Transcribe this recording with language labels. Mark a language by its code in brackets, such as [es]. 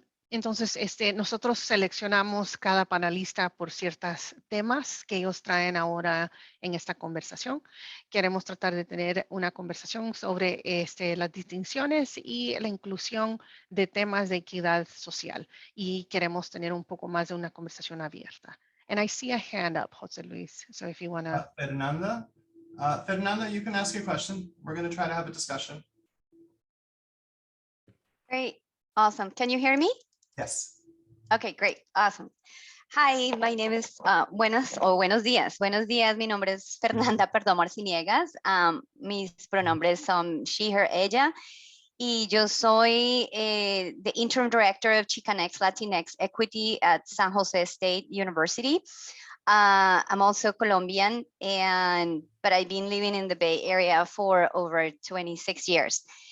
[es] Entonces, nosotros seleccionamos cada panelista por ciertos temas que ellos traen ahora en esta conversación. Queremos tratar de tener una conversación sobre las distinciones y la inclusión de temas de equidad social. Y queremos tener un poco más de una conversación abierta. [en] And I see a hand up, José Luis. So if you want to... Fernanda, Fernanda, you can ask your question. We're going to try to have a discussion. Great. Awesome. Can you hear me? Yes. Okay, great. Awesome. Hi, my name is [es] buenos días. Buenos días. Mi nombre es Fernanda Perdomo Arciniegas. Mis pronombres son [en] she, her, [es] ella. Y yo soy [en] the interim director of Chicanx Latinx Equity at San Jose State University. I'm also Colombian, but I've been living in the Bay Area for over 26 years.